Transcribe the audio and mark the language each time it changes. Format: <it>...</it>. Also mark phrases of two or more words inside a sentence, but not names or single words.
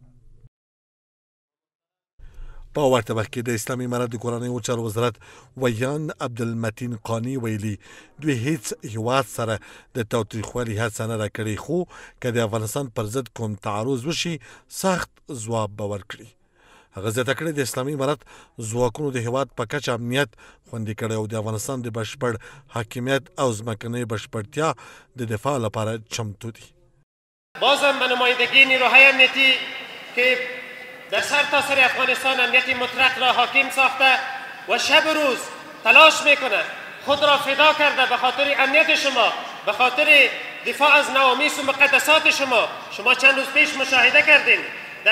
<ps>په ورته وخت کې د اسلامي امارت د کورنیو چارو وزارت ویان عبدالمتین قانی ویلي دوی هیڅ هیواد سره د تاوتریخوالي هڅه نه ده کړې، خو که د افغانستان پر ضد کوم تعرض وشي سخت ځواب به ورکړي. هغه زیاته کړې د اسلامي امارت ځواکونو د هیواد په کچه امنیت خوندي کړی او د افغانستان د بشپړ حاکمیت او ځمکنۍ بشپړتیا د دفاع لپاره چمتو دي.</ps> <fa>بازم به نمایندگی نیروهای امنیتی که در سرتاسر افغانستان امنیت مطلق را حاکم ساخته و شب و روز تلاش میکنه خود را فدا کرده به خاطر امنیت شما، به خاطر دفاع از نوامیس و مقدسات شما چند روز پیش مشاهده کردین در</fa>